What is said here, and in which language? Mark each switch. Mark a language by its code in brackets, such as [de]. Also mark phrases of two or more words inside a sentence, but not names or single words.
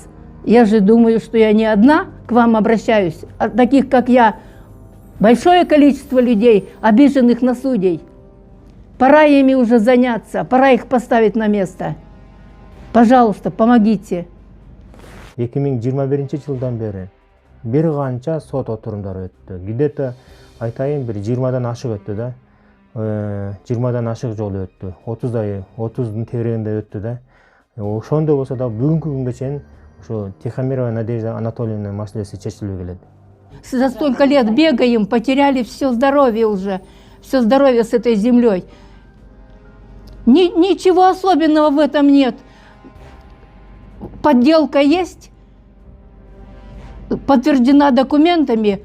[ru] Я же думаю, что я не одна к вам обращаюсь, а таких, как я, большое количество людей, обиженных на судей. Пора ими уже заняться, пора их поставить на место. Пожалуйста, помогите. [ky] 2021 жылдан бері бир канча сот отурумдары өттү. Где-то айтайын бир 20дан ашык өттү да. 20дан ашык жолу өттү. 30'дун тегерегинде өттү да. Ошондой болсо да бүгүнкү күнгө чейин ошо Тихомирова Надежда Анатольевна маселеси чечилбей келет. [ru] За столько лет бегаем, потеряли все здоровье уже, все здоровье с этой землей. Ничего особенного в этом нет. Подделка есть, подтверждена документами.